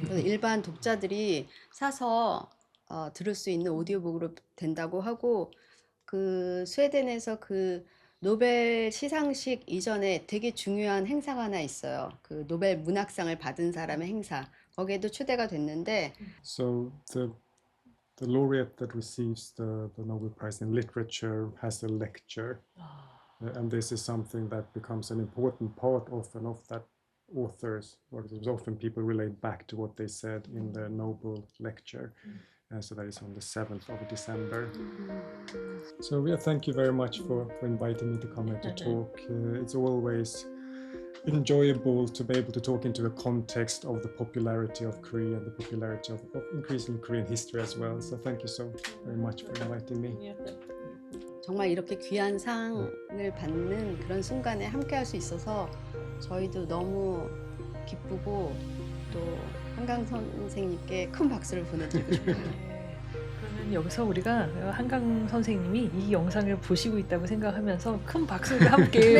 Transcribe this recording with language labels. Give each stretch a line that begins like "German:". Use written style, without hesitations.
Korean: 그래서 일반 독자들이 사서 들을 수 있는 오디오북으로 된다고 하고 그 스웨덴에서 그 노벨 시상식 이전에 되게 중요한 행사가 하나 있어요. 그 노벨 문학상을 받은 사람의 행사. 거기에도 초대가 됐는데
English: So the laureate that receives the Nobel Prize in Literature has a lecture, and this is something that becomes an important part often of that authors, or often people relate back to what they said in the Nobel lecture. So that is on the 7th of December. So yeah, thank you very much for inviting me to come here to talk. It's always enjoyable to be able to talk into the context of the popularity of Korea and the popularity of increasingly Korean history as well. So thank you so very much for inviting me.
Korean: 정말 이렇게 귀한 상을 받는 그런 순간에 함께 할 수 있어서 저희도 너무 기쁘고 또 한강 선생님께 큰 박수를 보내드리고 싶어요. 그러면 여기서 우리가 한강 선생님이 이 영상을 보시고 있다고 생각하면서 큰 박수를 함께